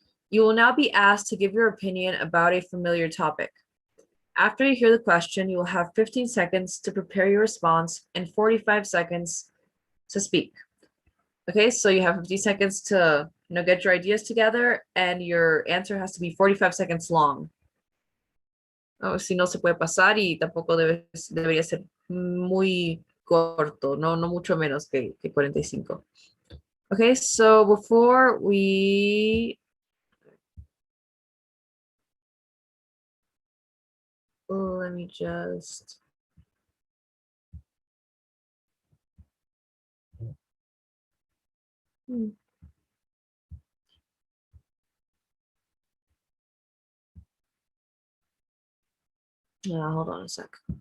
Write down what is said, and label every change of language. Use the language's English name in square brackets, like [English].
[English] You will now be asked to give your opinion about a familiar topic. After you hear the question, you will have 15 seconds to prepare your response and 45 seconds to speak. Okay, so you have 50 seconds to get your ideas together, and your answer has to be 45 seconds long. [Spanish] Oh, si no se puede pasar y tampoco debería ser muy corto, no mucho menos que 45. [English] Okay, so before we let me just hold on a sec.